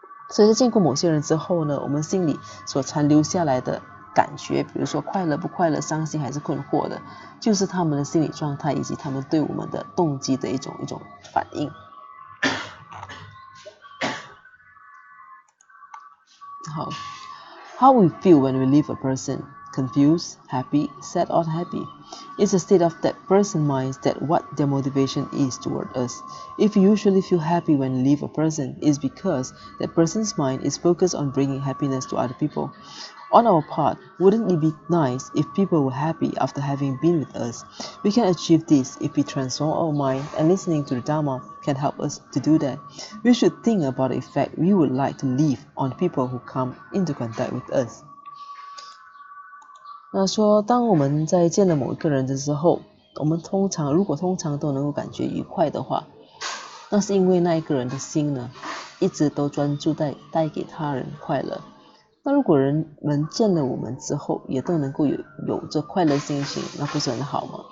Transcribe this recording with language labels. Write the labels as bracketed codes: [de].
[zh] 所以在见过某些人之后呢，我们心里所残留下来的感觉，比如说快乐不快乐、伤心还是困惑的，就是他们的心理状态以及他们对我们的动机的一种反应。好 [en] ，How we feel when we leave a person, confused, happy, sad or unhappy, is a state of that person's mind that what their motivation is toward us. If you usually feel happy when you leave a person, it's because that person's mind is focused on bringing happiness to other people. On our part, wouldn't it be nice if people were happy after having been with us? We can achieve this if we transform our mind, and listening to the Dharma can help us to do that. We should think about the effect we would like to leave on people who come into contact with us. [zh] 那说，当我们在见了某一个人的时候，我们如果通常都能够感觉愉快的话，那是因为那一个人的心呢，一直都专注带给他人快乐。那如果人们见了我们之后，也都能够有着快乐心情，那不是很好吗？